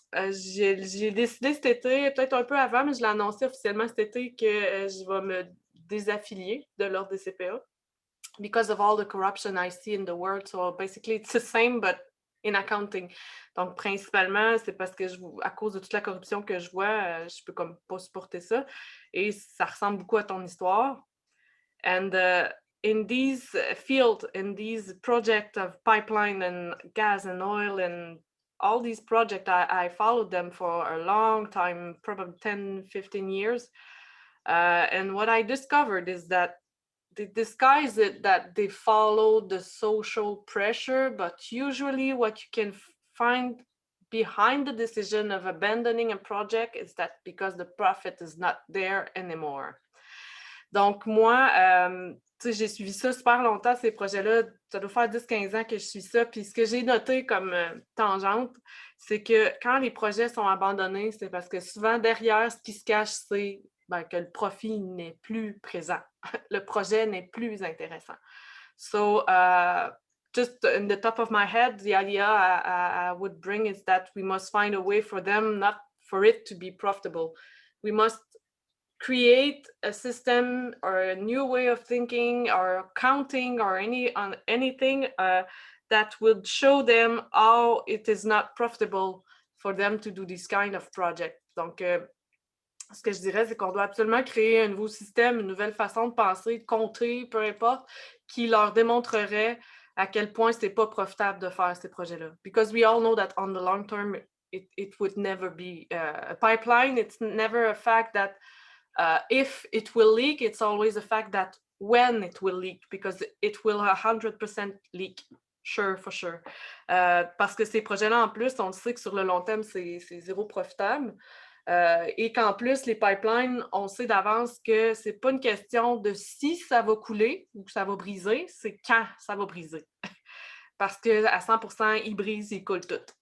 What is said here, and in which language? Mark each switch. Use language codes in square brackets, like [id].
[fr] J'ai décidé cet été, peut-être un peu avant, mais je l'ai annoncé officiellement cet été que je vais me désaffilier de l'ordre des CPA [en] because of all the corruption I see in the world. So basically it's the same, but in accounting. [fr] Donc, principalement, c'est parce que à cause de toute la corruption que je vois, je peux comme pas supporter ça. Et ça ressemble beaucoup à ton histoire. [en] And in these fields, in these projects of pipeline and gas and oil and all these projects, I followed them for a long time, probably 10, 15 years. And what I discovered is that they disguise it that they follow the social pressure, but usually what you can find behind the decision of abandoning a project is that because the profit is not there anymore. [fr] Donc, moi, j'ai suivi ça super longtemps, ces projets-là. Ça doit faire 10-15 ans que je suis ça. Puis ce que j'ai noté comme tangente, c'est que quand les projets sont abandonnés, c'est parce que souvent, derrière, ce qui se cache, c'est que le profit n'est plus présent. Le projet n'est plus intéressant. [en] So, just in the top of my head, the idea I would bring is that we must find a way for them, not for it to be profitable. We must create a system or a new way of thinking or counting or anything that would show them how it is not profitable for them to do this kind of project. [fr] Donc, ce que je dirais, c'est qu'on doit absolument créer un nouveau système, une nouvelle façon de penser, de compter, peu importe, qui leur démontrerait à quel point c'est pas profitable de faire ces projets-là. [en] Because we all know that on the long term, it would never be a pipeline. It's never a fact that if it will leak, it's always a fact that when it will leak, because it will 100% leak. Sure, for sure. [fr] Parce que ces projets-là, en plus, on le sait que sur le long terme, c'est zéro profitable. Et qu'en plus, les pipelines, on sait d'avance que c'est pas une question de si ça va couler ou que ça va briser, c'est quand ça va briser. Parce qu'à 100%, ils brisent, ils coulent tout.